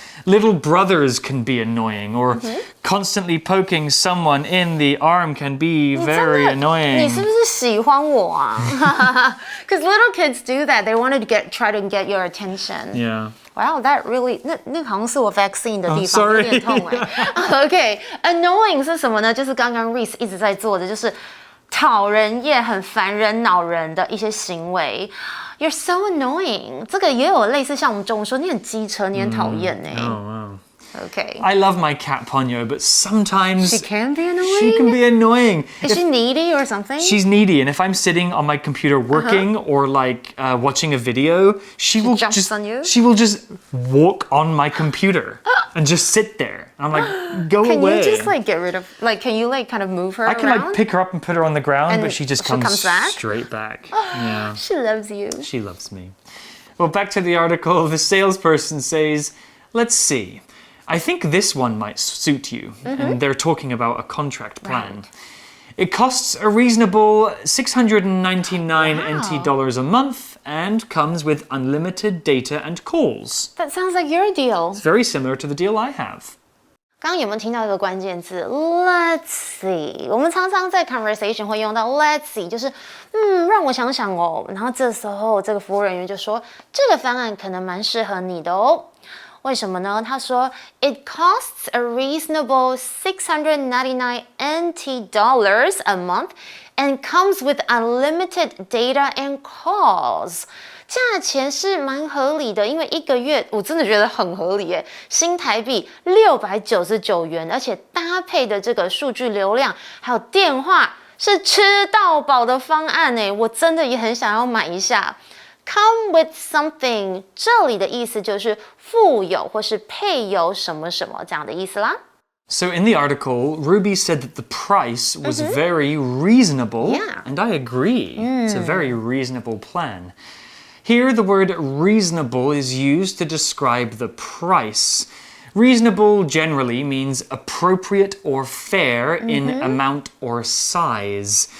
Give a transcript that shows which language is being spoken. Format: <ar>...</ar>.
<en>Little brothers can be annoying, or constantly poking someone in the arm can be very annoying.</en> <zh>你是不是喜欢我啊？</zh> <en>Because little kids do that. They want to try to get your attention. Yeah. Wow, that really</en> <zh>那好像是我 vaccine 的地方，</zh> <en>sorry.</en> <zh>有点痛哎。 OK, annoying 是什么呢？就是刚刚 Reese 一直在做的，就是讨人厌、很烦人、恼人的一些行为。</zh> <en>You're so annoying.</en> <zh>这个也有类似像我们中文说你很机车，你很讨厌哎。</zh> <en>Oh, wow. Okay. I love my cat Ponyo, but sometimes She can be annoying. she can be annoying. Is she needy or something? She's needy, and if I'm sitting on my computer working or like watching a video, she will jumps just on you? she will just walk on my computer and just sit there. I'm like, go Can away. you just like get rid of can you like kind of move her I can around? like pick her up and put her on the ground, And but she just she comes comes back? straight back. Yeah, She loves you. she loves me. Well, back to the article. The salesperson says, "Let's see. I think this one might suit you." And they're talking about a contract plan. It costs a reasonable $699 NT dollars a month and comes with unlimited data and calls. That sounds like your deal. It's very similar to the deal I have.</en> <zh>刚刚有没有听到一个关键字 ？</zh> <en>Let's see。</en> <zh>我们常常在 conversation 会用到</zh> <en>Let's see，</en> <zh>就是让我想想哦。然后这时候这个服务人员就说，这个方案可能蛮适合你的哦。为什么呢？他说</zh> <en>It costs a reasonable $699 NT dollars a month and comes with unlimited data and calls.</en> <zh>价钱是蛮合理的，因为一个月我真的觉得很合理耶，新台币699元，而且搭配的这个数据流量还有电话是吃到饱的方案耶，我真的也很想要买一下。</zh> <en>Come with something，</en> <zh>这里的意思就是附有或是配有什么什么这样的意思啦。</zh> <en>So in the article, Ruby said that the price was very reasonable, Yeah. and I agree. It's a very reasonable plan. Here, the word reasonable is used to describe the price. Reasonable generally means appropriate or fair in amount or size.</en>